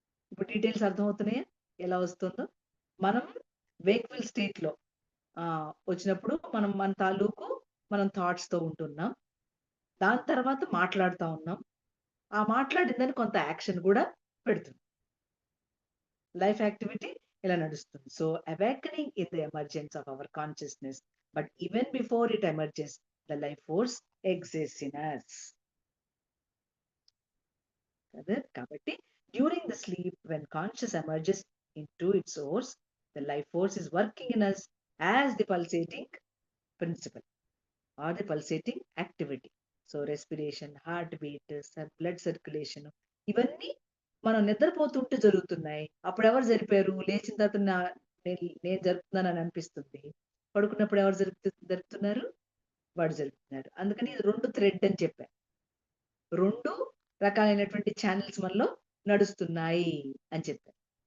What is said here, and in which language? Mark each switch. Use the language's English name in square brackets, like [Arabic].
[Telugu] ఇప్పుడు డీటెయిల్స్ అర్థమవుతున్నాయా ఎలా వస్తుందో? మనం వేక్ఫుల్ స్టేట్ లో వచ్చినప్పుడు మనం మన తాలూకు మనం థాట్స్ తో ఉంటున్నాం, దాని తర్వాత మాట్లాడుతూ ఉన్నాం, ఆ మాట్లాడిందని కొంత యాక్షన్ కూడా పెడుతుంది. లైఫ్ యాక్టివిటీ ఇలా నడుస్తుంది. [English] So awakening is the emergence of our consciousness, but even before it emerges the life force exists in us. కాబట్టి during the sleep when conscious emerges into its source, the life force is working in us as the pulsating principle or the pulsating activity. [Telugu] So respiration, heart beat, blood circulation ఇవన్నీ మనం నిద్రపోతుంటే జరుగుతున్నాయి. అప్పుడు ఎవరు జరిపారు? లేచిన తర్వాత నేను జరుపుతున్నానని అనిపిస్తుంది. పడుకున్నప్పుడు ఎవరు జరుపుతున్నారు? వాడు జరుపుతున్నారు. అందుకని ఇది 2 థ్రెడ్ అని చెప్పారు. 2 రకాలైనటువంటి ఛానల్స్ మనలో నడుస్తున్నాయి అని చెప్పారు.